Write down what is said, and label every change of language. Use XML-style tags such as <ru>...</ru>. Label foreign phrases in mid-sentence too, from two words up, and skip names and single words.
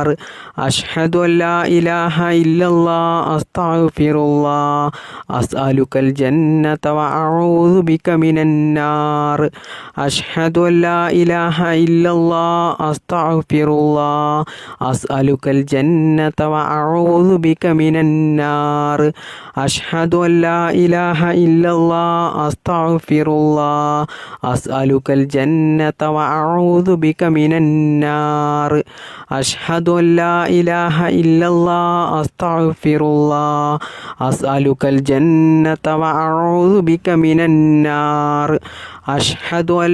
<ar>أشهد ألا إله إلا الله أستغفر الله أسألك الجنة وأعوذ بك من النار. أشهد ألا إله إلا الله أستغفر الله أسألك الجنة وأعوذ بك من النار. أشهد ألا إله إله إلا الله أستغفر الله أسألك الجنة وأعوذ بك من النار أشهد أن لا إله إلا الله أستغفر الله أسألك الجنة وأعوذ بك من النار أشهد أن</ar>